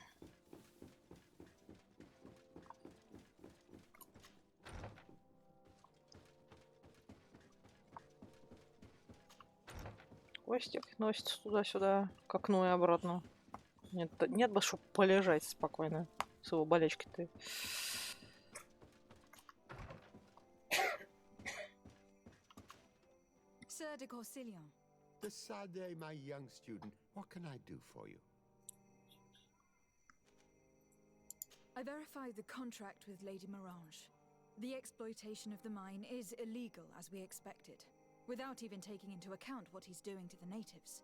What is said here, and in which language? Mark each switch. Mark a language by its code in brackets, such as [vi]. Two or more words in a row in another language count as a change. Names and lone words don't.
[ru] Костик носится туда-сюда, к окну и обратно. Нет бы, чтобы полежать спокойно с его болечкой-то. [en] Sir de Corsilion. Desade, my young student, what can I do for you? I verified the contract with Lady Mirange. The exploitation of the mine is illegal, as we expected, without even taking into account what he's doing to the natives.